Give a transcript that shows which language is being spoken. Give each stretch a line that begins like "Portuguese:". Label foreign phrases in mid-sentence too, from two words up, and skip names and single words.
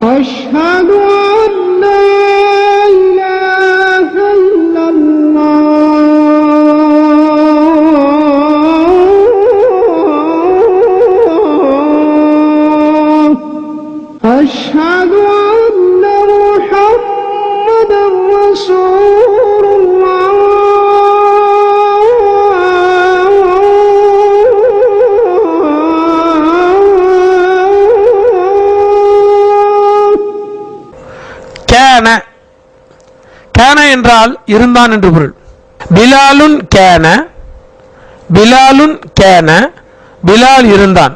Arabic: أشهد أن لا إله إلا الله أشهد أن محمدا رسول الله
Tamil: கேன என்றால் இருந்தான் என்று பொருள். பிலாலுன் கேன, பிலாலுன் கேன, பிலால் இருந்தான்.